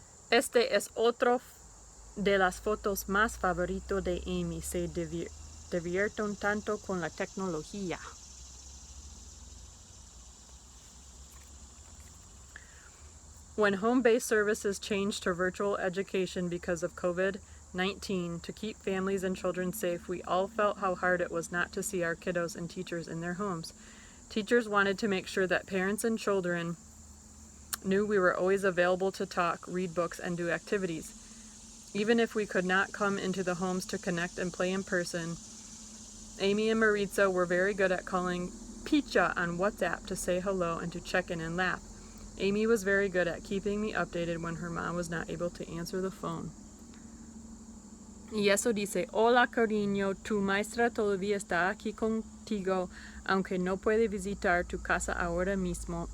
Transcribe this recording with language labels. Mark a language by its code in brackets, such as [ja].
[es] Este es otro de las fotos más favorito de Amy. Se divierten tanto con la tecnología. [en] When home-based services changed to virtual education because of COVID-19 to keep families and children safe, we all felt how hard it was not to see our kiddos and teachers in their homes. Teachers wanted to make sure that parents and children knew we were always available to talk, read books, and do activities. Even if we could not come into the homes to connect and play in person, Amy and Maritza were very good at calling Picha on WhatsApp to say hello and to check in and laugh. Amy was very good at keeping me updated when her mom was not able to answer the phone. [es] Y eso dice, hola cariño, tu maestra todavía está aquí contigo, aunque no puede visitar tu casa ahora mismo.